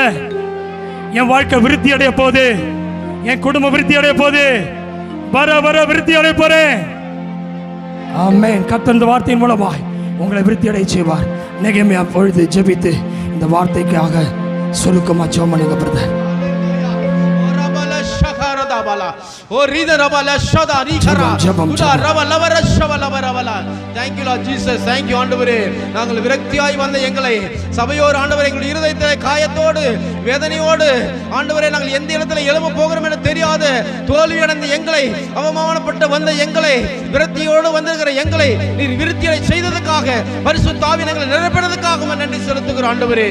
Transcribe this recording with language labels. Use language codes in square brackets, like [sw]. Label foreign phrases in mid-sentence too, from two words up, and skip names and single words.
[ta] என் வாழ்க்கை விருத்தி அடைய போகுது, என் குடும்பம் விருத்தி அடைய போகுது, வர வர விருத்தி அடைய போறேன். ஆமென். கர்த்தர் இந்த வார்த்தையின் மூலமாய் உங்களை விருத்தி அடைய செய்வார். நெகேமியா பொழுது ஜெபித்து இந்த வார்த்தைக்காக சுருக்கமா ஜெபம் பண்ணுங்க பிரதர். Oh, Rida Rabala Shada Rikara Uda Rabala Shavala Rabala. [en] Thank you Lord Jesus. Thank you ஆண்டவரே. [ta] நாங்கள் விரக்தியாய் வந்த எங்களை சபையோர் ஆண்டவரே எங்கள் இருதயத்தை காயத்தோடு வேதனையோடு ஆண்டவரே நாங்கள் எந்த இடத்துல எழும்ப போகிறோம் என தெரியாத தோல்வி அடைந்த எங்களை, அவமானப்பட்டு வந்த எங்களை, விரக்தியோடு வந்திருக்கிற எங்களை நீர் விருத்தியை செய்ததற்காக, பரிசுத்த ஆவியை எங்களை நிரப்பினதற்காக நன்றி செலுத்துகிறோம் ஆண்டவரே.